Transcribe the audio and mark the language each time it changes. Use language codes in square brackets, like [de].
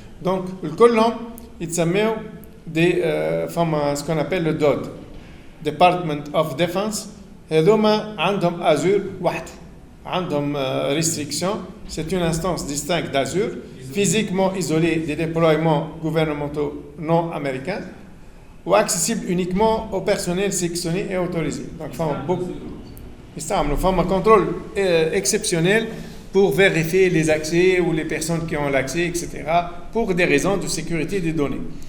[fr] Donc, [ar] كلهم يتسموا [fr] ce qu'on appelle le DOD, Department of Defense. [ar] هذوما عندهم Azure وحده. عندهم [fr] restriction. C'est une instance distincte d'Azure, physiquement isolée des déploiements gouvernementaux non américains ou accessible uniquement au personnel sélectionné et autorisé. Donc, il y a un contrôle exceptionnel pour vérifier les accès ou les personnes qui ont l'accès, etc., pour des raisons de sécurité des données.